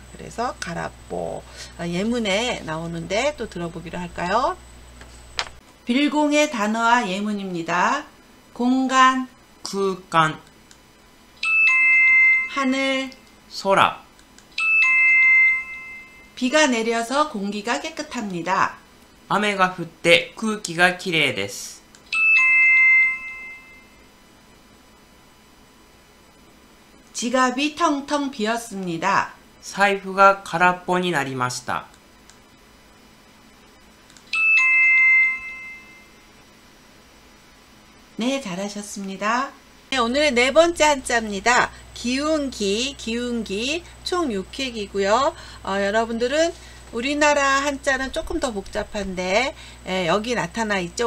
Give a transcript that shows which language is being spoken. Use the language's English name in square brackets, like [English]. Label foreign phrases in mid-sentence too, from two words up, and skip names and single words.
[Korean] 그래서 가라뽀, 예문에 나오는데 또 들어보기로 할까요? 빌공의 단어와 예문입니다. 공간, [Japanese] 空間、 [Korean] 하늘, [Japanese] 空、 [Korean] 비가 내려서 공기가 깨끗합니다. [Japanese] 雨が降って空気がきれいです。 [Korean] 지갑이 텅텅 비었습니다. [Japanese] 財布が空っぽになりました。 [Korean] 네, 잘하셨습니다. 네, 오늘의 네 번째 한자입니다. 기운기, 기운기 총 6획이고요. 여러분들은 우리나라 한자는 조금 더 복잡한데 여기 나타나 있죠.